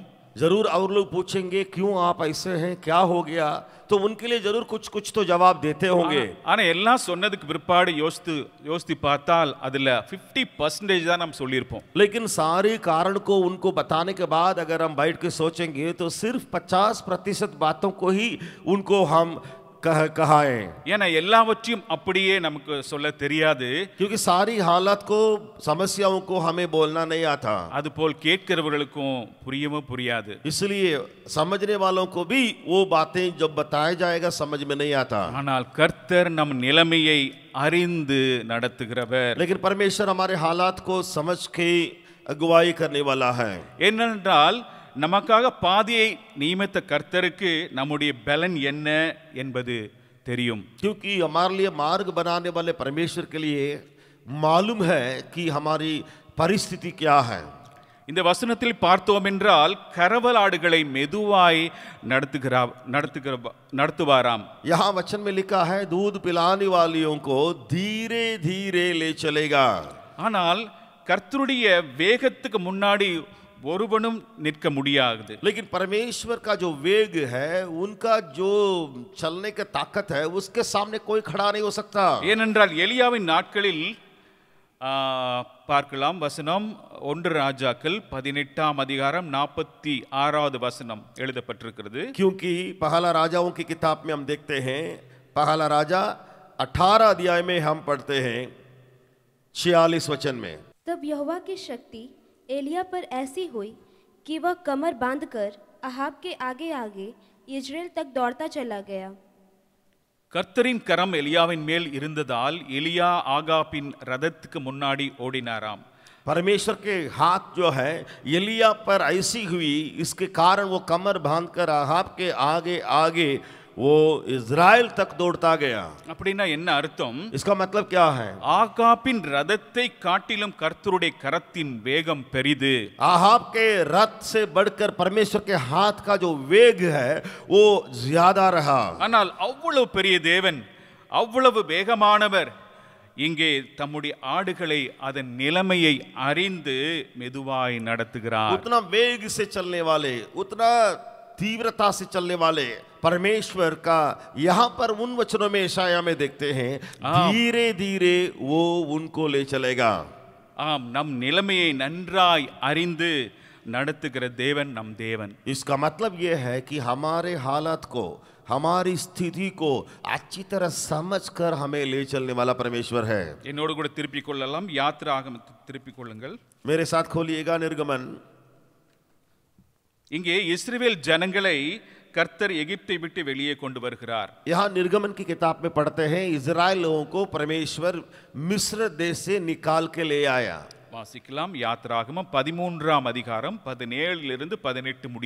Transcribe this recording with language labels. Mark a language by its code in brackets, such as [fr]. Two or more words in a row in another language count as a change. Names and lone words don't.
[hi] जरूर और लोग पूछेंगे क्यों आप ऐसे हैं, क्या हो गया, तो उनके लिए जरूर कुछ कुछ तो जवाब देते होंगे। [ta] ஆனா எல்லாம் சொன்னதுக்கு பிற்பாடு யோசித்து பார்த்தால் அதுல 50% தான் நாம் சொல்லியிருப்போம். [hi] लेकिन सारे कारण को उनको बताने के बाद अगर हम बैठ के सोचेंगे तो सिर्फ 50% बातों को ही उनको हम कहाएं। [ta] ஏன்னா எல்லாவற்றையும் அப்படியே நமக்கு சொல்ல தெரியாது. [hi] क्योंकि सारी हालत को समस्याओं को हमें बोलना नहीं आता। [ta] அதுபோல் கேட்கிறவர்களுக்கும் புரியவும் புரியாது. [hi] इसलिए समझने वालों को भी वो बातें जब बताया जाएगा समझ में नहीं आता। [ta] ஆனால் கர்த்தர் நம் நிலைமையை அறிந்து நடத்துகிறவர். [hi] लेकिन परमेश्वर हमारे हालात को समझ के अगुवाई करने वाला है। [ta] ஏனென்றால் நமக்காக பாதையை நியமித்த கர்த்தருக்கு நம்முடைய பலன் என்ன என்பது தெரியும். [hi] क्योंकि हमारे लिए मार्ग बनाने वाले परमेश्वर के लिए मालूम है कि हमारी परिस्थिति क्या है। [ta] இந்த வசனத்தில் பார்த்தோம் என்றால் கரவலாடுகளை மெதுவாய் நடத்துவாராம். [hi] यहाँ वचन में लिखा है दूध पिलाने वालियों को धीरे धीरे ले चलेगा। [ta] ஆனால் கர்த்தருடைய வேகத்துக்கு முன்னாடி ஒருவனும் நிற்க முடியாது. [hi] लेकिन परमेश्वर का जो वेग है, उनका जो चलने का ताकत है, उसके सामने कोई खड़ा नहीं हो सकता। [ta] ஏனென்றால் எலியாவின் நாட்களில் பார்க்கலாம். வசனம் 1 ராஜாக்கள் 18ஆம் அதிகாரம் 46வது வசனம் எழுதப்பட்டிருக்கிறது. [hi] क्योंकि पहला राजाओं की किताब में हम देखते हैं, पहला राजा 18 अध्याय में हम पढ़ते हैं 46 वचन में, तब यहोवा की शक्ति एलिया पर ऐसी हुई कि वह कमर बांधकर अहाब के आगे आगे इजराइल तक दौड़ता चला गया। [ta] கர்த்தரின் கரம் எலியாவின் மேல் இருந்ததால் எலியா ஆகாபின் ரதத்துக்கு முன்னாடி ஓடினாராம். [hi] परमेश्वर के हाथ जो है एलिया पर ऐसी हुई, इसके कारण वो कमर बांधकर अहाब के आगे आगे वो इज़राइल तक दौड़ता गया। [ta] அப்படின்னா என்ன அர்த்தம்? [hi] इसका मतलब क्या है? [ta] ஆகாபின் ரதத்தை காட்டிலும் கர்த்தருடைய கரத்தின் வேகம் பெரிது. [hi] आहाब के रथ से बढ़कर परमेश्वर के हाथ का जो वेग है वो ज्यादा रहा। [ta] ஆனால் அவ்வளவு பெரிய தேவன், அவ்வளவு வேகமானவர் இங்கே தம்முடைய ஆடுகளை அதன் நிலைமையை அறிந்து மெதுவாய் நடத்துகிறார். [hi] उतना वेग से चलने वाले, उतना तीव्रता से चलने वाले परमेश्वर का यहाँ पर उन वचनों में यशाया में देखते हैं, धीरे धीरे वो उनको ले चलेगा। [ta] ஆம், நம் நிலைமையை நன்றாய் அறிந்து நடத்துகிற தேவன் நம் தேவன். [hi] इसका मतलब यह है कि हमारे हालात को, हमारी स्थिति को अच्छी तरह समझकर हमें ले चलने वाला परमेश्वर है। [ta] என்னோடு கூட திருப்பிக் கொள்ளலாம். யாத்ராகமத்தை திருப்பிக் கொள்ளுங்கள். [hi] मेरे साथ खोलिएगा निर्गमन। [ta] இங்கே இஸ்ரவேல் ஜனங்களை கர்த்தர் எகிப்தை விட்டு வெளியே கொண்டு வருகிறார். [hi] यहाँ निर्गमन की किताब में पढ़ते हैं इजराइल लोगों को परमेश्वर मिस्र देश से निकाल के ले आया। [ta] வாசிக்கலாம். யாத்ராகமம் 13ஆம் அதிகாரம் 17 18 முடிய.